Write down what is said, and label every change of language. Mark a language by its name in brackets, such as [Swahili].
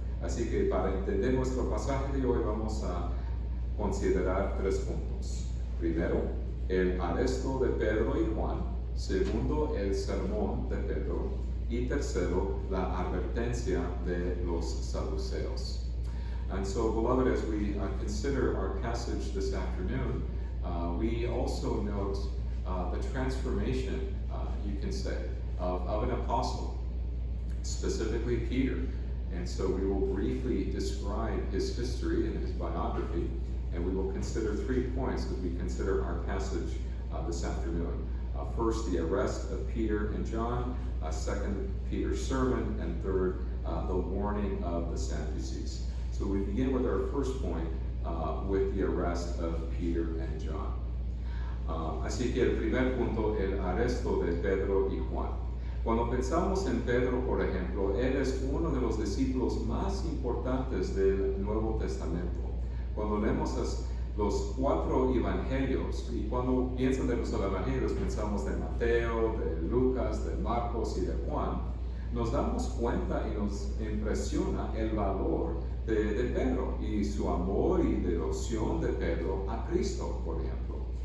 [Spanish] Así que para entender nuestro pasaje de hoy vamos a considerar 3 puntos. Primero, el arresto de Pedro y Juan. Segundo, el sermón de Pedro. Y tercero, la advertencia de los saduceos. [English] And so, beloved, as we consider our passage this afternoon, we also note the transformation, you can say, of an apostle, specifically Peter. And so we will briefly describe his history and his biography, and we will consider 3 points as we consider our passage this afternoon. First, the arrest of Peter and John. Second, Peter's sermon. And third, the warning of the Sadducees. So we begin with our first point, with the arrest of Peter and John. [Spanish] Así que el primer punto, el arresto de Pedro y Juan. Cuando pensamos en Pedro, por ejemplo, él es uno de los discípulos más importantes del Nuevo Testamento. Cuando leemos los 4 evangelios, y cuando piensan de los evangelios, pensamos de Mateo, de Lucas, de Marcos y de Juan, nos damos cuenta y nos impresiona el valor de Pedro y su amor y devoción de Pedro a Cristo, por ejemplo.